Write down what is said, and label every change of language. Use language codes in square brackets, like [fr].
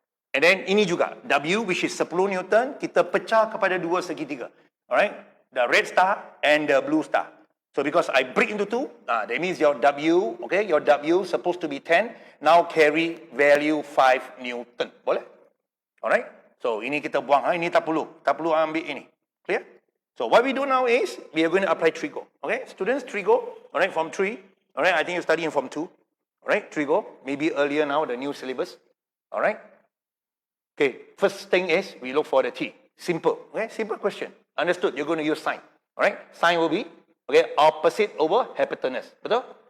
[en] And then [ms] ini juga, W [en] which is 10 Newton, [ms] kita pecah kepada dua segitiga. [en] Alright? The red star and the blue star. So because I break into 2, that means your W, okay, your W supposed to be 10, now carry value 5 Newton. [ms] Boleh? [en] Alright? [ms] So ini kita buang, ini tak perlu ambil ini. [en] Clear? So what we do now is, we are going to apply trigo. Okay? Students, trigo, alright, form 3. Alright, I think you study in form 2. Alright, trigo, maybe earlier now, the new syllabus. Alright? Okay, first thing is, we look for the T. Simple, okay? Simple question. Understood, you're going to use sine. Alright? Sine will be, okay, opposite over hypotenuse. [ms] Betul?